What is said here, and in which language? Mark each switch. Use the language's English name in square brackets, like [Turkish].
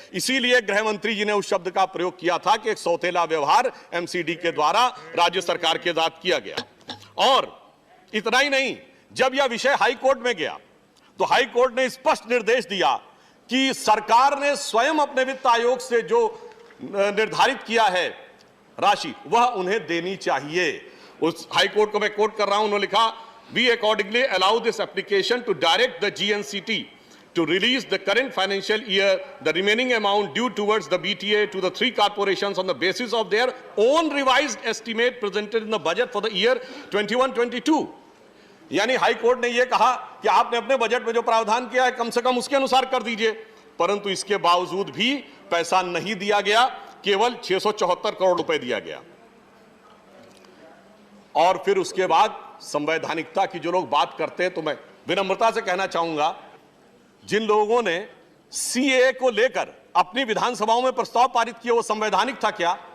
[Hindi] इसीलिए गृह मंत्री जी ने उस शब्द का प्रयोग किया था कि एक सौतेला व्यवहार एमसीडी के द्वारा राज्य सरकार के साथ किया गया। और इतना ही नहीं, जब यह विषय हाई कोर्ट में गया तो हाई कोर्ट ने स्पष्ट निर्देश दिया कि सरकार ने स्वयं अपने वित्त आयोग से जो निर्धारित किया है राशि, वह उन्हें देनी चाहिए। उस हाई कोर्ट को मैं कोट कर रहा हूं, उन्होंने लिखा, [English] We accordingly allow this application to direct the GNCT to release the current financial year the remaining amount due towards the BTA to the three corporations on the basis of their own revised estimate presented in the budget for the year 21-22। [Hindi] यानी high court ने यह कहा कि आपने अपने budget में जो प्रावधान किया है कम से कम उसके अनुसार कर दीजिए, परंतु इसके बावजूद भी पैसा नहीं दिया गया, केवल 674 करोड़ रुपए दिया गया। और फिर उसके बाद संवैधानिकता की जो लोग बात करते हैं, तो मैं विनम्रता से कहना चाहूंगा, जिन लोगों ने सीएए को लेकर अपनी विधानसभाओं में प्रस्ताव पारित किए, वो संवैधानिक था क्या?